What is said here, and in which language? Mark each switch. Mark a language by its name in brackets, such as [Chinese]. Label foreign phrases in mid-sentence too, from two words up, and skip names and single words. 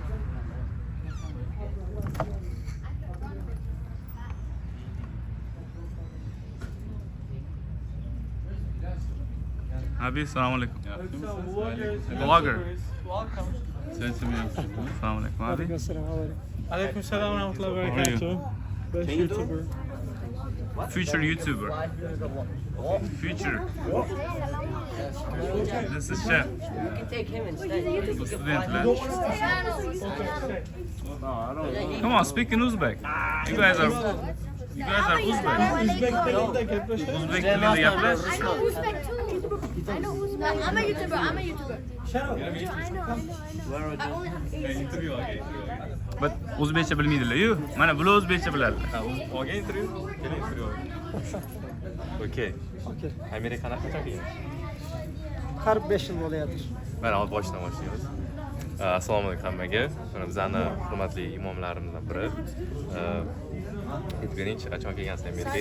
[Uzbek] Abi, assalomu alaykum. Blogger. Assalomu alaykum abi. [Arabic] عليكم السلام ورحمة الله وبركاته. [English] Best YouTuber. Future YouTuber. Future. This is chef. Take him instead. [Uzbek] Bu studentlar. [English] Come on, speak in Uzbek. You guys are Uzbek. [Turkmen] Uzbek dilinde geplaş. [Uzbek] Uzbek tilida gaplash. [English] I know Uzbek too. I know Uzbek. I'm a YouTuber. [Uzbek] But o'zbekcha bilmaydilar-yu. Mana bular o'zbekcha biladi. Olgan intervyu? Keling intervyu. Okey. Amerikada qachon kelgan? Har 5 yil bo'lyapti. Mana hozir boshdan boshlaymiz. Assalomu alaykum hammaga. Mana bizning hurmatli imomlarimizdan biri. Aytib beringchi, qachon kelgansiz Amerikaga?